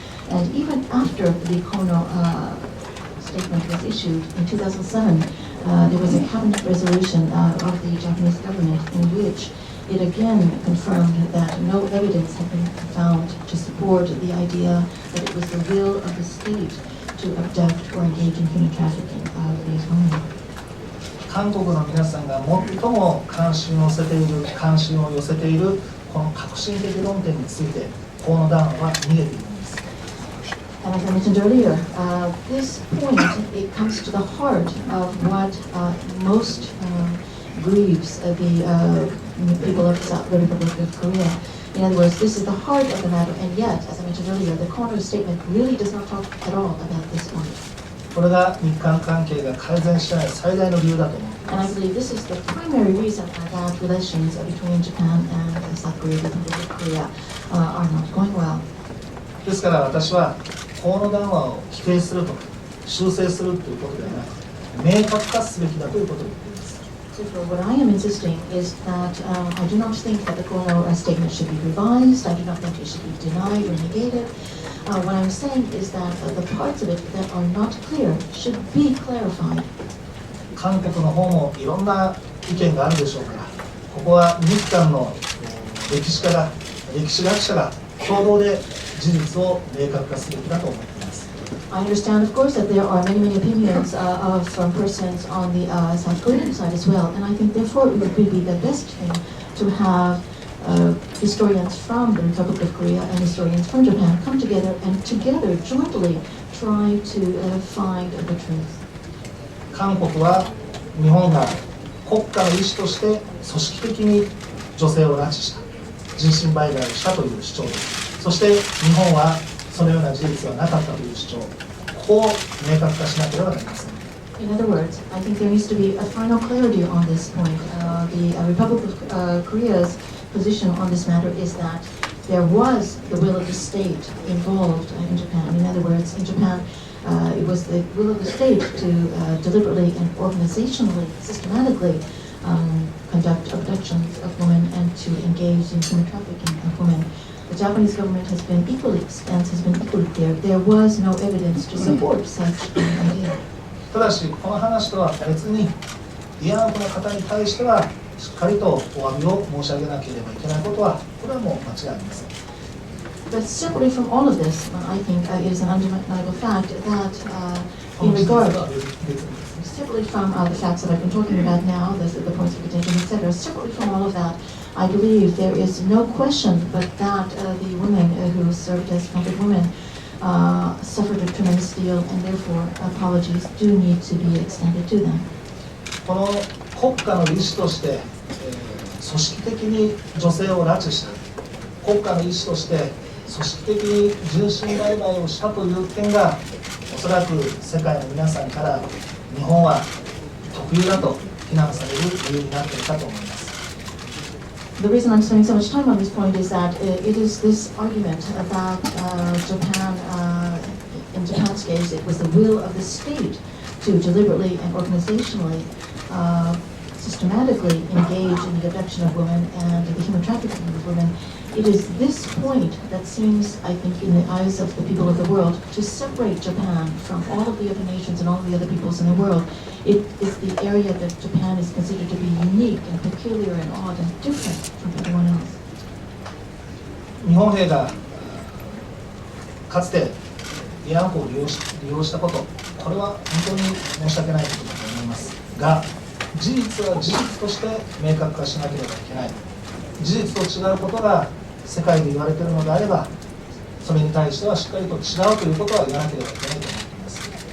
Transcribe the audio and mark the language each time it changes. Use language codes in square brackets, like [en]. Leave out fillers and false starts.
[en] And even after the Kono statement was issued in 2007, there was a cabinet resolution of the Japanese government in which it again confirmed that no evidence had been found to support the idea that it was the will of the state to abduct or engage in human trafficking of these women. [ja] 韓国の皆さんが最も関心を寄せているこの革新的論点について河野談話は逃げているんです。 [en] And as I mentioned earlier, this point, it comes to the heart of what most grieves the people of the Republic of Korea. In other words, this is the heart of the matter, and yet, as I mentioned earlier, the corner statement really does not talk at all about this point. [ja] これが日韓関係が改善しない最大の理由だと思います。 [en] And I believe this is the primary reason that relations between Japan and South Korea, the Republic of Korea, are not going well. [ja] ですから私は河野談話を否定するとか修正するということではなく、明確化すべきだということを言っています。 [en] So what I am insisting is that I do not think that the Kono statement should be revised. I do not think it should be denied or negated. What I'm saying is that the parts of it that are not clear should be clarified. [ja] 韓国の方もいろんな意見があるでしょうから、ここは日韓の歴史学者が共同で事実を明確化すべきだと思っています。 [en] I understand, of course, that there are many opinions from persons on the South Korean side as well, and I think therefore it would be the best thing to have historians from the Republic of Korea and historians from Japan come together and together jointly try to find the truth. [ja] 韓国は日本が国家の意思として組織的に女性を拉致した、人身売買をしたという主張です。そして日本はそのような事実はなかったという主張、ここを明確化しなければなりません。 [en] In other words, I think there needs to be a final clarity on this point. The Republic of Korea's position on this matter is that there was the will of the state involved in Japan. In other words, in Japan, it was the will of the state to deliberately and organizationally, systematically conduct abductions of women and to engage in human trafficking of women. The Japanese government has been equally clear. There was no evidence to support such an idea. [ja] ただし、この話とは別に、慰安婦の方に対しては、しっかりとお詫びを申し上げなければいけないことは、これはもう間違いありません。 [en] But separately from all of this, I think it is an undeniable fact that in regard, separately from the facts that I've been talking about now, the points of contention, etc., separately from all of that, I believe there is no question but that the women who served as convicted women suffered a tremendous deal, and therefore apologies do need to be extended to them. [ja] この国家の意思として、組織的に女性を拉致した、国家の意思として組織的に人身売買をしたという点が、おそらく世界の皆さんから日本は特有だと非難される理由になっているかと思います。 [en] The reason I'm spending so much time on this point is that it is this argument that Japan, in Japan's case, it was the will of the state to deliberately and organizationally, systematically engage in the abduction of women and the human trafficking of women. It is this point that seems, I think, in the eyes of the people of the world, to separate Japan from all of the other nations and all of the other peoples in the world. It is the area that Japan is considered to be unique and peculiar and odd and different from everyone else. [ja] 日本兵がかつて慰安婦を利用したこと、これは本当に申し訳ないことだと思いますが、事実は事実として明確化しなければいけない。事実と違うことが世界で言われているのであれば、それに対してはしっかりと違うということは言わなければいけないと思っています。